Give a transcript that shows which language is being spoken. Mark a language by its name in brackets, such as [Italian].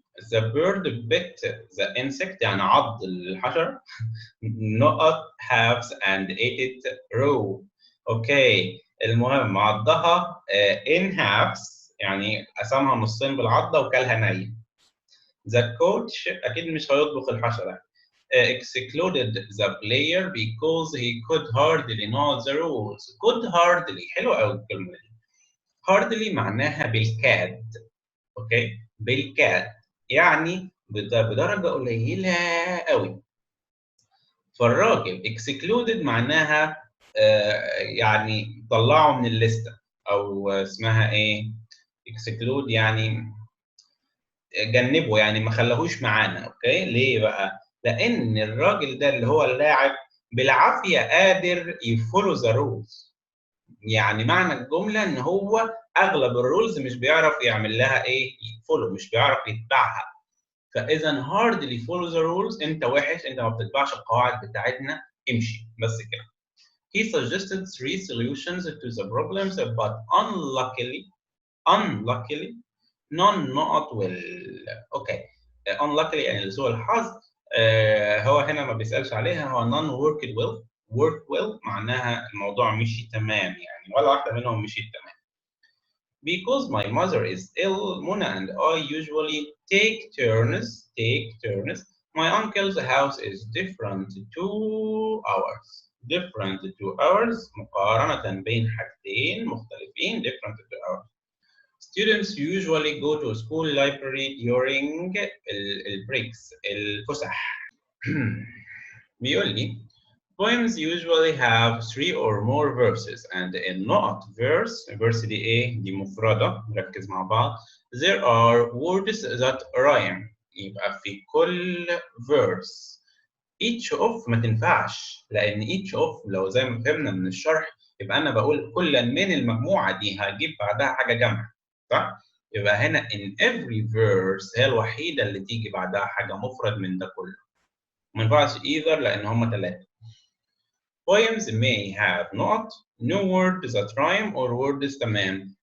[English] The bird bit the insect [Arabic] يعني عض الحشرة. [English] not halves and ate it raw. [Arabic] اوكي المهم عضها [English] in halves [Arabic] يعني قسمها نصين بالعضة وكلها نية. [English] The coach [Arabic] أكيد مش هيطبخ الحشرة. [English] excluded the player because he could hardly know the rules. could hardly [Arabic] حلوة أوي الكلمة دي. [English] hardly [Arabic] معناها بالكاد. أوكي بالكاد يعني بدرجة قليلة أوي. فالراجل [English] excluded [Arabic] معناها يعني طلعه من الليستة أو اسمها إيه؟ [English] exclude [Arabic] يعني جنبه يعني ما خلاهوش معانا. اوكي ليه بقى؟ لان الراجل ده اللي هو اللاعب بالعافيه قادر يفولو ذا رولز. يعني معنى الجمله ان هو اغلب الرولز مش بيعرف يعمل لها ايه؟ يفولو، مش بيعرف يتبعها. فاذا هاردلي فولو ذا رولز انت وحش، انت ما بتتبعش القواعد بتاعتنا، امشي بس كده. [English] He suggested 3 solutions to the problems but unluckily none not will. [Arabic] اوكي [English] unluckily [Arabic] يعني لسوء الحظ. هو هنا ما بيسألش عليها. هو [English] none worked well. work well [Arabic] معناها الموضوع مشي تمام يعني ولا واحدة منهم مشيت تمام. [English] Because my mother is ill, Mona and I usually take turns. My uncle's house is different 2 hours. different 2 hours [Arabic] مقارنة بين حاجتين مختلفين. [English] different 2 hours. Students usually go to school library during breaks, [Arabic] الفسح. بيقول لي [English] poems usually have 3 or more verses and in not verse [Arabic] دي ايه؟ دي مفردة. نركز مع بعض. [English] There are words that rhyme. [Arabic] يبقى في كل [English] verse each of [Arabic] ما تنفعش لأن [English] each of [Arabic] لو زي ما فهمنا من الشرح يبقى أنا بقول كل من المجموعة دي هجيب بعدها حاجة جمع. صح؟ يبقى هنا [English] in every verse [Arabic] هي الوحيدة اللي تيجي بعدها حاجة مفرد من ده كله. ما ينفعش [English] either [Arabic] لأن هم 3. [English] Poems may have not no words that rhyme or words [Arabic] تمام.